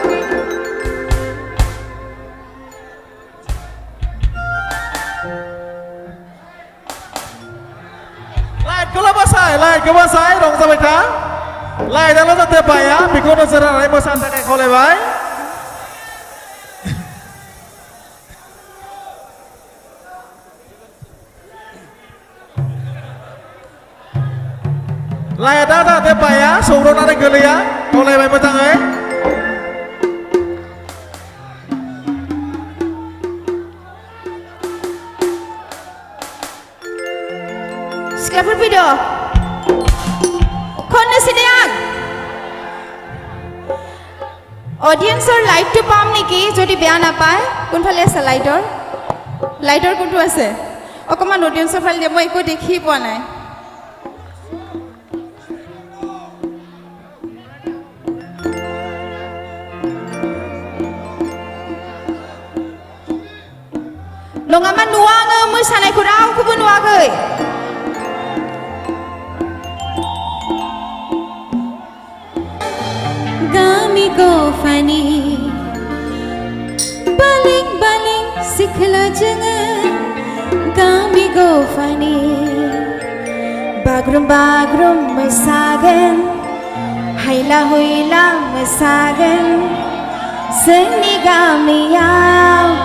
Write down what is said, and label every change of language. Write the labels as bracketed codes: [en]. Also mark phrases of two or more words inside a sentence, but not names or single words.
[brx] लाइटखौ बासाय रंजाबाय था लाइटआल' जाहाथे बाया बेखौ नोजोर होनानै मोसानो थाखाय खावलायबाय लाइटआ जाहाथे बाया सौरनानै गोलैया खावलायबाय मोजाङै सिख्लाफोर फैदो खननोसै दे आं [as] অডিয়েন্সৰ লাইটটো পাম নেকি যদি বেয়া নাপায় কোনফালে আছে লাইটৰ কোনটো আছে অকমান অডিয়েন্সৰ ফালে দিয়ে মই একো দেখি পোৱা নাই [brx] नङाबा नुवा आङो मोसानायखौ रावखौबो नुवाखै गामिखौ फानि बालिं बालिं सिख्ला जोङो गामिखौ फानि बागरुम बागरुम मोसागोन हायला हुइला मोसागोन जोंनि गामियाव